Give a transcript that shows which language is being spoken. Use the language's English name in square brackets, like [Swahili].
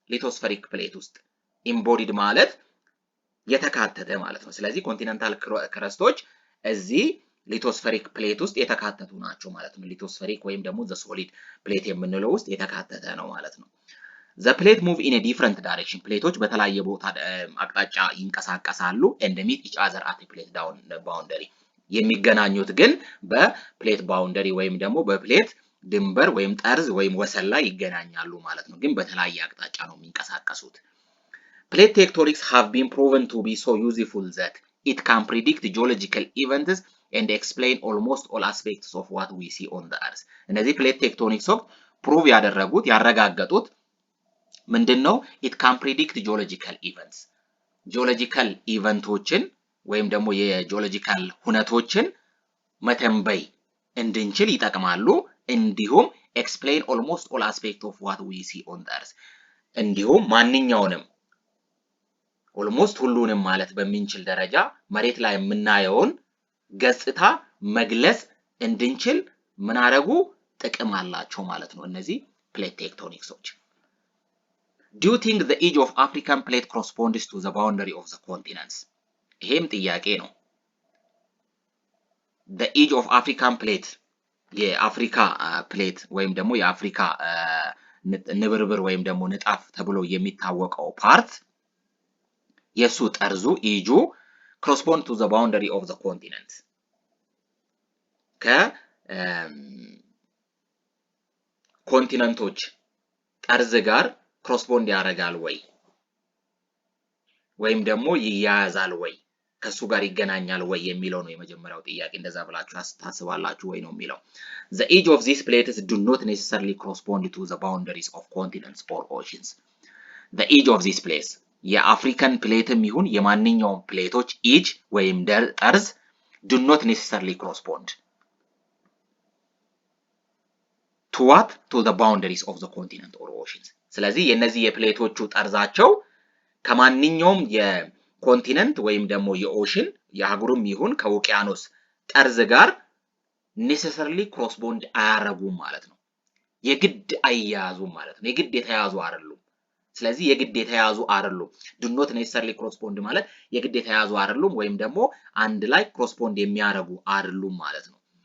[Amharic] ሊቶስፌሪክ ፕሌት ውስጥ። ኢምቦዲድ ማለት የተካተተ ማለት ነው። ስለዚህ ኮንቲነንታል ክረስቶች እዚህ ሊቶስፌሪክ ፕሌት ውስጥ የተካተቱ ናቸው ማለት ነው። ሊቶስፌሪክ ወይም ደግሞ ዘ ሶሊድ ፕሌት የምንለው ውስጥ የተካተተ ነው ማለት ነው። [English] The plate move in a different direction. [Amharic] ፕሌቶች በተለያየ ቦታ አቅጣጫ ይንቀሳቀሳሉ [English] and meet each other at a plate boundary. [Amharic] የሚገናኙት ግን በፕሌት ባውንደሪ ወይም ደግሞ በፕሌት ድንበር ወይም ጠርዝ ወይም ወሰን ላይ ይገናኛሉ ማለት ነው። ግን በተለያየ አቅጣጫ ነው የሚንቀሳቀሱት። [English] Plate tectonics have been proven to be so useful that it can predict geological events and explain almost all aspects of what we see on the earth. [Amharic] እነዚህ ፕሌት ቴክቶኒክስ ፕሩቭ ያረጋገጡት ምንድነው? [English] it can predict geological events. [Amharic] ጂኦሎጂካል ኢቨንቶችን ወይም ደግሞ የጂኦሎጂካል ሁነቶችን መተንበይ እንድንችል ይጠቅማሉ። እንዲሁም [English] explain almost all aspects of what we see on the earth. [Amharic] እንዲሁም ማንኛውንም ኦልሞስት ሁሉንም ማለት በሚንችል ደረጃ መሬት ላይ የምናየውን ገጽታ መግለጽ እንድንችል ምን አደረጉ? ጥቅም አላቸው ማለት ነው እነዚህ ፕሌት ቴክቶኒክሶች። [English] Do you think the age of African plate corresponds to the boundary of the continents? [Amharic] ይሄም ጥያቄ ነው። [English] The age of African plate [Amharic] የአፍሪካ ፕሌት ወይም ደግሞ የአፍሪካ ንብርብር ወይም ደግሞ ንጣፍ ተብሎ የሚታወቀው ፓርት የሱ ጠርዙ ኢጁ [English] correspond to the boundary of the continent [Amharic] ከኮንቲነንቶች ጠርዝ ጋር correspond ያደርጋል ወይም ደግሞ ይያያዛል ወይ ከሱ ጋር ይገናኛል ወይ የሚለው ነው የመጀመሪያው ጥያቄ። እንደዛ ብላችሁ ታስባላችሁ ወይ ነው የሚለው። [English] The age of these plates do not necessarily correspond to the boundaries of continents or oceans. The age of these plates [Amharic] የአፍሪካን ፕሌትም ይሁን የማንኛውም ፕሌቶች ኢጅ ወይም ጠርዝ [English] do not necessarily correspond to what? To the boundaries of the continent or oceans. [Amharic] ስለዚህ የነዚህ የፕሌቶቹ ጠርዛቸው ከማንኛውም የኮንቲነንት ወይም ደግሞ የኦሽን የአህጉርም ይሁን ከውቅያኖስ ጠርዝ ጋር ኔሴሰርሊ ክሮስ ቦንድ አያረጉም ማለት ነው። የግድ አያያዙም ማለት ነው። የግድ የተያዙ አይደሉም። ስለዚህ የግድ የተያዙ አይደሉም። [English] do not necessarily cross bond [Amharic] ማለት የግድ የተያዙ አይደሉም ወይም ደግሞ አንድ ላይ ክሮስ ቦንድ የሚያረጉ አይደሉም ማለት ነው።